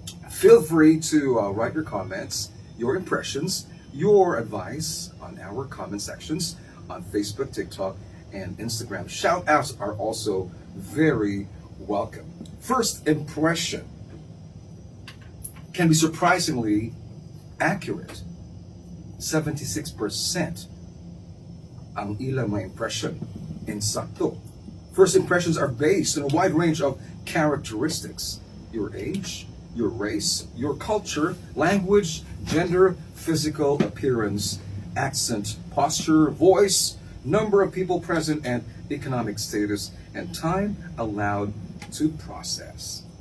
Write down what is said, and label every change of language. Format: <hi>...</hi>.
<en>Feel free to write your comments, your impressions, your advice on our comment sections on Facebook, TikTok, and Instagram. Shout outs are also very welcome. First impression can be surprisingly accurate.</en> <tl>76% ang ilang mga impression insakto.</tl> <en>First impressions are based on a wide range of characteristics: your age, your race, your culture, language, gender, physical appearance, accent, posture, voice, number of people present, and economic status, and time allowed to process.</en>